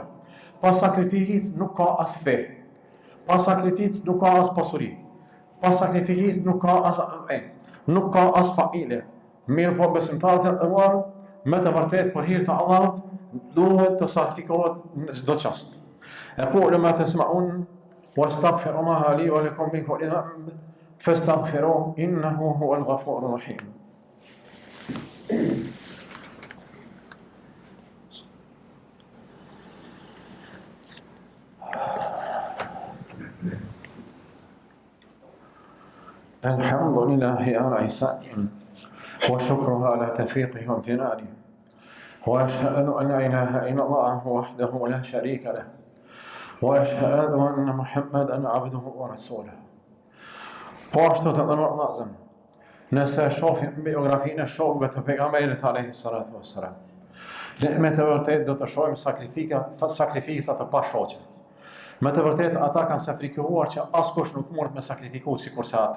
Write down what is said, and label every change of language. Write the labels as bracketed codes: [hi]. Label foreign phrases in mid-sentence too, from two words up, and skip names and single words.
[sq] Pa sakrificë nuk ka as fe. Pa sakrificë nuk ka as pasuri. Pa sakrificë nuk ka as nuk ka as familje. Mirë po besimtarët e nderuar, me të vërtetë për hir të Allahut duhet të sakrifikohet në çdo çast. [ar] أقول ما تسمعون وأستغفر الله لي ولكم من كل ذنب فاستغفروه إنه هو الغفور الرحيم. الحمد لله على إحسانه وشكره على توفيقه وامتنانه وأشهد أن لا إله إلا الله وحده لا شريك له وأشهد أن محمدا عبده ورسوله. [sq] Ashtu të ndërruar Allahzëm, nëse shohim biografinë e shokëve të pejgamberit [ar] عليه الصلاة والسلام, [sq] ne me të vërtetë do të shohim sakrifica të pashoqe. Me të vërtetë ata kanë sakrifikuar që askush nuk mund me sakrifiku sikurse ata.